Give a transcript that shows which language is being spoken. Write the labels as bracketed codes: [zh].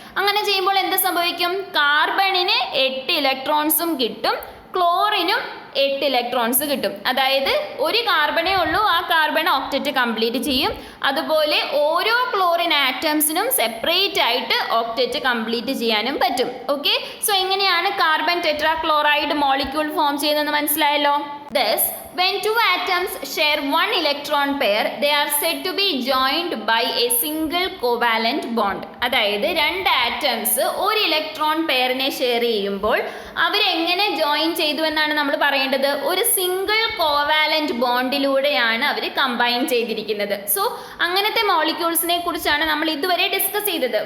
[ml] അങ്ങനെ ചെയ്യുമ്പോൾ എന്ത് സംഭവിക്കും? കാർബണിന് 8 ഇലക്ട്രോൺസും കിട്ടും, ക്ലോറിനും 8 ഇലക്ട്രോൺസ് കിട്ടും. അതായത് ഒരു കാർബണേ ഉള്ളൂ, ആ കാർബൺ ഒക്ടറ്റ് കംപ്ലീറ്റ് ചെയ്യും. അതുപോലെ ഓരോ ക്ലോറിൻ ആറ്റംസിനും സെപ്പറേറ്റ് ആയിട്ട് ഒക്ടറ്റ് കംപ്ലീറ്റ് ചെയ്യാനും പറ്റും. ഓക്കെ, സോ എങ്ങനെയാണ് കാർബൺ ടെട്രാക്ലോറൈഡ് മോളിക്യൂൾ ഫോം ചെയ്യുന്നതെന്ന് മനസ്സിലായല്ലോ. [en] Thus, when 2 atoms share 1 electron pair, they are said to be joined by a single covalent bond. [ml] അതായത് 2 ആറ്റംസ് ഒരു ഇലക്ട്രോൺ പെയറിനെ ഷെയർ ചെയ്യുമ്പോൾ അവരെങ്ങനെ ജോയിൻ ചെയ്തു എന്നാണ് നമ്മൾ പറയേണ്ടത്. ഒരു സിംഗിൾ കോവാലന്റ് ബോണ്ടിലൂടെയാണ് അവർ കമ്പൈൻ ചെയ്തിരിക്കുന്നത്. സോ അങ്ങനത്തെ മോളിക്യൂൾസിനെ കുറിച്ചാണ് നമ്മൾ ഇതുവരെ ഡിസ്കസ് ചെയ്തത്.